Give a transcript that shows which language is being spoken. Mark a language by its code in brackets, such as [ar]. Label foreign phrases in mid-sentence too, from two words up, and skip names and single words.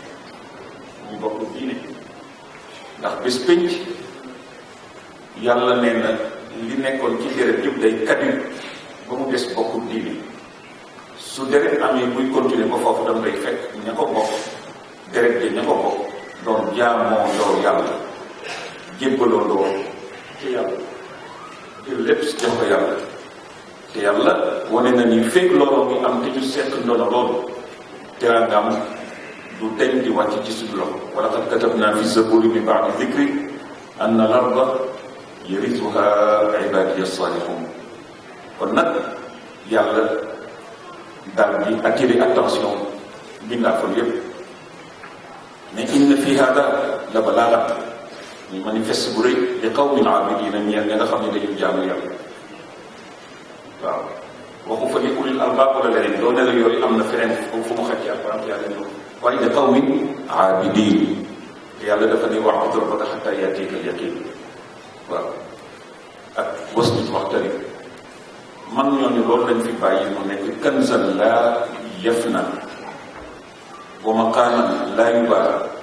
[wo] ndax bés pénc yàlla nee na li nekkoon ci deret yëpp day kaddu ba mu des bokku diine su deret amee buy continuer ba foofu dam day fekk ña ko bokk deret de ña ko bokk doon jaamoo loo yàlla jébbaloo loo ci yàlla jël lépp si jox ko yàlla te yàlla wane na ni fekk loolu muy am te ñu seet ndono loolu teraangam du deñ di wàcc ci suñu loxo wa [ar] لقد كتبنا في الزبور من بعد الذكر أن الأرض يرثها عبادي الصالحون [wo] kon nag yàlla daal di [fr] attirer attention [wo] mbindaafoon yépp [ar] mais إن في هذا لبلاغا [wo] ñu manifeste bu rëy [ar] لقوم عابدين [wo] ñeel ña nga xam ne dañu jaamu yàlla waaw waxu fa ni [ar] أولي الألباب [wo] wala leneen doo ne la yooyu am na feneen fu mu xaj ci alquran yàlla ñëw waaye [ar] لقوم عابدين [wo] te yàlla dafa ne [ar] واعبد ربك حتى يأتيك اليقين [wo] waaw ak [ar] واسجد واقترب [wo] man ñooñu loolu lañ fi bàyyi mu nekk [ar] كنزا لا يفنى ومقاما لا يباع